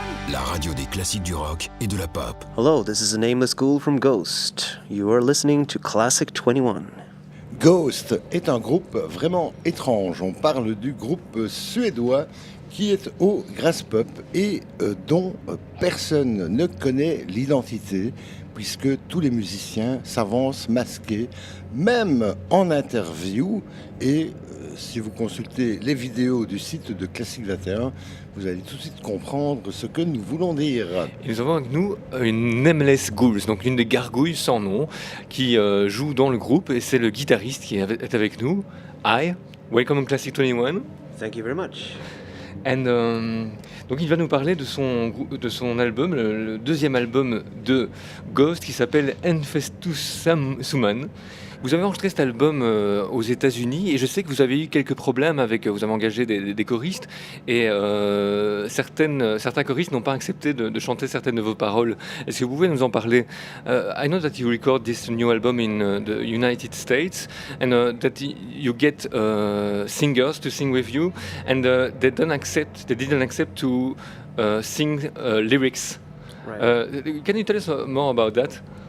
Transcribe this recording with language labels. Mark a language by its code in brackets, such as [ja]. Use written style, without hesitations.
[fr] la radio des classiques du rock et de la pop. [en] Hello, this is a Nameless Ghoul from Ghost. You are listening to Classic 21. [fr] Ghost est un groupe vraiment étrange. On parle du groupe suédois qui est au Graspop et dont personne ne connaît l'identité, puisque tous les musiciens s'avancent masqués, même en interview. Et si vous consultez les vidéos du site de Classique 21, vous allez tout de suite comprendre ce que nous voulons dire. Et nous avons avec nous une Nameless Ghouls, donc une des gargouilles sans nom, qui joue dans le groupe, et c'est le guitariste qui est avec nous. [en] Hi, welcome on Classic 21. Thank you very much. [fr] Donc il va nous parler de son album, le deuxième album de Ghost, qui s'appelle Enfestus Suman. Vous avez enregistré cet album aux États-Unis, et je sais que vous avez eu quelques problèmes avec. Vous avez engagé des choristes, et certains choristes n'ont pas accepté de chanter certaines de vos paroles. Est-ce que vous pouvez nous en parler? [en] I know that you record this new album in the United States, and that you get singers to sing with you, and they didn't accept to sing lyrics. Right. Can you tell us more about that?